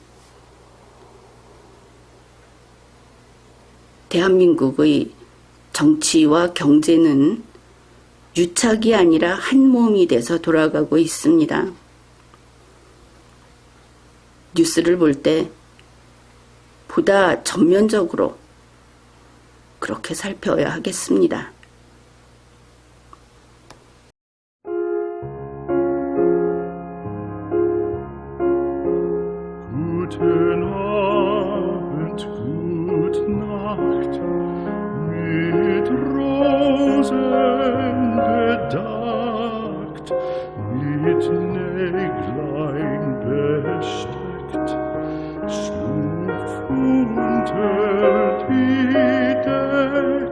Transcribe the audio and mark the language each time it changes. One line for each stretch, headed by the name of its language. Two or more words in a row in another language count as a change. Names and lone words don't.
Korean: 대한민국의 정치와 경제는 유착이 아니라 한 몸이 돼서 돌아가고 있습니다. 뉴스를 볼 때 보다 전면적으로 그렇게 살펴야 하겠습니다.
German: Guten Abend, gute Nacht, mit Rosen bedeckt, mit Näglein besteckt, schlupf unter die Deck.